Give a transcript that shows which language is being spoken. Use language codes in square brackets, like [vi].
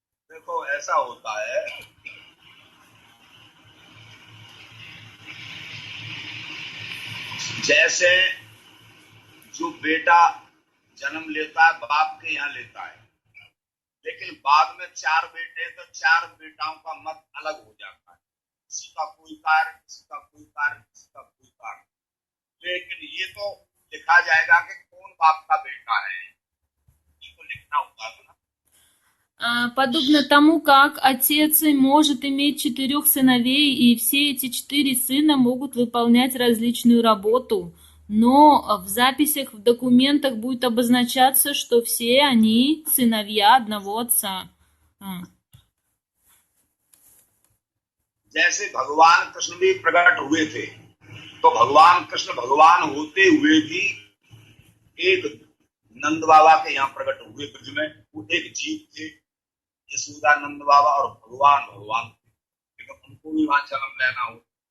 [hi] देखो ऐसा होता है, जैसे जो बेटा जन्म लेता है बाप के यहाँ लेता है, लेकिन बाद में 4 बेटे तो 4 बेटाओं का मत अलग हो जाता है। किसी का कोई कार्य, किसी का कोई कार्य, किसी का कोई कार्य, लेकिन ये तो लिखा जाएगा कि कौन बाप का बेटा है, ये तो लिखना होता है ना। [ru] Подобно тому, как отец может иметь 4 сыновей, и все эти 4 сына могут выполнять различную работу, но в записях, в документах будет обозначаться, что все они сыновья одного отца. [hi] जैसे भगवान कृष्ण भी प्रकट हुए थे, तो भगवान कृष्ण भगवान होते हुए भी एक नंद बाबा के यहाँ प्रकट हुए ब्रज में। वो एक जीव थे, यशोदा नंद बाबा, और भगवान भगवान थे, लेकिन उनको भी वहां जन्म लेना हो।